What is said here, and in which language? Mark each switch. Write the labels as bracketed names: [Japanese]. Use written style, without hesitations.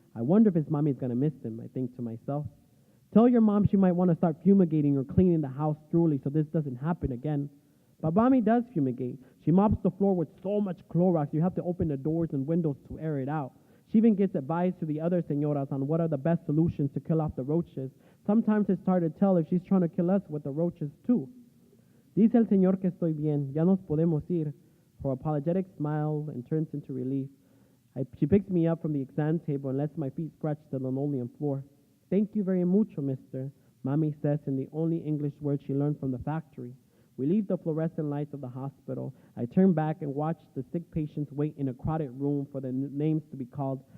[English] I wonder if his mommy's going to miss him, I think to myself. Tell your mom she might want to start fumigating or cleaning the house thoroughly so this doesn't happen again. But mommy does fumigate. She mops the floor with so much Clorox you have to open the doors and windows to air it out. She even gets advice to the other señoras on what are the best solutions to kill off the roaches. Sometimes it's hard to tell if she's trying to kill us with the roaches too. [Spanish] Dice el señor que estoy bien, ya nos podemos ir. [English] Her apologetic smile and turns into relief. She picks me up from the exam table and lets my feet scratch the linoleum floor. Thank you very mucho, mister, Mommy says in the only English word she learned from the factory. We leave the fluorescent lights of the hospital. I turn back and watch the sick patients wait in a crowded room for their names to be called.